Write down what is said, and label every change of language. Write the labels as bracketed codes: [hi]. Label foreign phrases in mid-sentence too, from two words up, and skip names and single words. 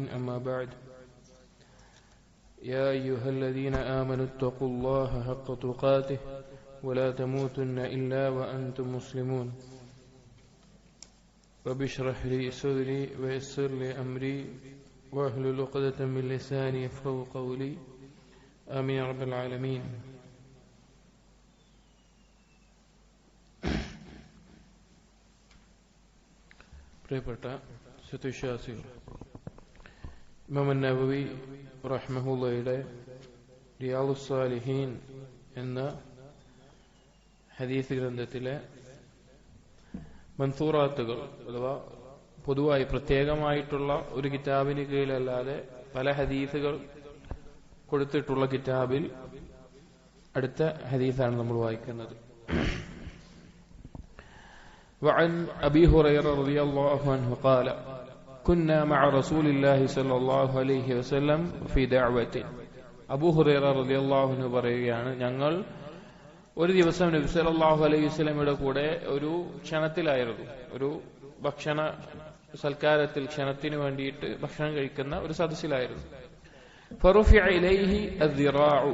[ar] أما بعد، يا أيها الذين آمنوا اتقوا الله حق تقاته ولا تموتن إلا وأنتم مسلمون. رب اشرح لي صدري ويسر لي أمري واحلل عقدة من لساني يفقهوا قولي. آمين يا رب العالمين. [ml] പ്രിയപ്പെട്ട സത്യവിശ്വാസികൾ, ഇമാം നവവി റഹ്മഹുള്ളയുടെ റിയാദുസ് സാലിഹീൻ എന്ന ഹദീസ് ഗ്രന്ഥത്തിലെ മൻസൂറാത്തുകൾ അഥവാ പൊതുവായി പ്രത്യേകമായിട്ടുള്ള ഒരു കിതാബിന് കീഴിലല്ലാതെ പല ഹദീസുകൾ കൊടുത്തിട്ടുള്ള കിതാബിൽ അടുത്ത ഹദീസാണ് നമ്മൾ വായിക്കുന്നത്. [ar] وعن أبي هريرة رضي الله عنه قال كنا مع رسول الله صلى الله عليه وسلم في دعوة. [ml] അബൂ ഹുറൈറ [ar] رضي الله عنه [ml] പറയുകയാണ്, ഞങ്ങൾ ഒരു ദിവസം നബി [ar] صلى الله عليه [ml] വസല്ലമയുടെ കൂടെ ഒരു ക്ഷണത്തിലായിരുന്നു. ഒരു ഭക്ഷണ സൽക്കാരത്തിൽ ക്ഷണത്തിന് വേണ്ടിയിട്ട് ഭക്ഷണം കഴിക്കുന്ന ഒരു സദസ്സിലായിരുന്നു. [ar] فرفع إليه الذراع.